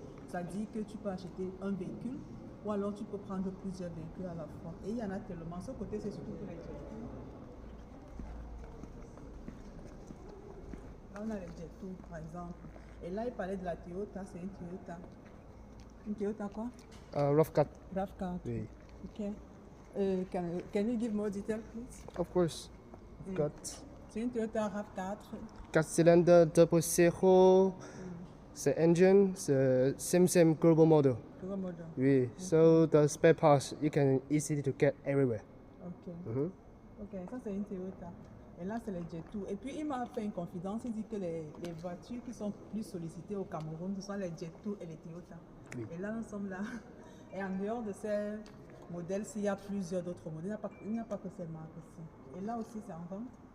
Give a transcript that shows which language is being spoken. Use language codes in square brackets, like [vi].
[fr] Ça dit que tu peux acheter un véhicule ou alors tu peux prendre plusieurs véhicules à la fois. Et il y en a tellement. Ce côté, c'est surtout pour les Jet. Là, on a les Jet par exemple. Et là, il parlait de la Toyota, c'est une Toyota. Une Toyota quoi? RAV4. RAV4. Oui. Ok. [en] Can you give more details, please? Of course. Got [fr] C'est une Toyota RAV4. 4 cylindres, turbo zero. [en] C'est engine, c'est same global model. Global model. [fr] Oui. [en] So the spare parts you can easily to get everywhere. Ok. Mhm. [fr] Ok, ça c'est une Toyota. Et là c'est les Jet. Et puis il m'a fait une confidence, il dit que les voitures qui sont plus sollicitées au Cameroun, ce sont les Jet et les Toyota. Oui. Et là nous sommes là. Et en dehors de ces modèles-ci, il y a plusieurs d'autres modèles. Il n'y a pas que ces marques-ci. Et là aussi c'est en vente.